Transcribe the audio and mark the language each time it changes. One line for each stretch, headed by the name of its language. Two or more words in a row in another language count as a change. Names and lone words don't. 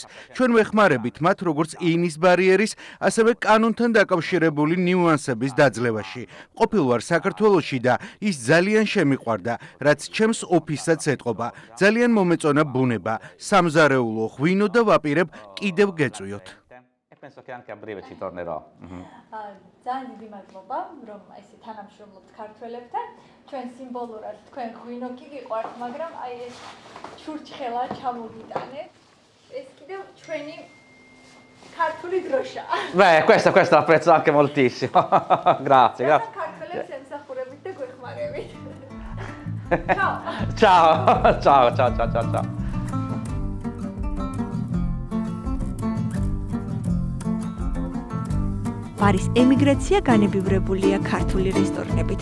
Georgian: ჩვენ ვეხმარებით მათ როგორც ენის ბარიერის, ასევე კანონთან დაკავშირებული ნიუანსების დაძლევაში. ყოფილ ვარ საქართველოში და ის ძალიან შემიყვარდა, რაც ჩემს ოფისსაც ეტყობა. ძალიან მომეწონა ბუნება. სამზარეულო ღვინო და ვაპირებ კიდევ გეწვიოთ.
Italian: Penso che anche a breve ci tornerò.
Georgian: ძალიან დიდი მადლობა, რომ ესე თანამშრომლობთ ქართველებთან. ჩვენ სიმბოლურად თქვენ ღვინო კი გიყვართ, მაგრამ აი ეს ჩურჩხელა ჩამოგიტანეთ. ეს კიდევ ჩვენი ქართული დროშა.
Italian: Beh, questo l'apprezzo anche moltissimo. Grazie, grazie.
Georgian: ქართველებს ემსახურებით და გვეხმარებით.
Italian: Ciao. Ciao, ciao, ciao, ciao, ciao, ciao.
Georgian: ბარის ემიგრაცია განებივრებულია ქართული რესტორნებით.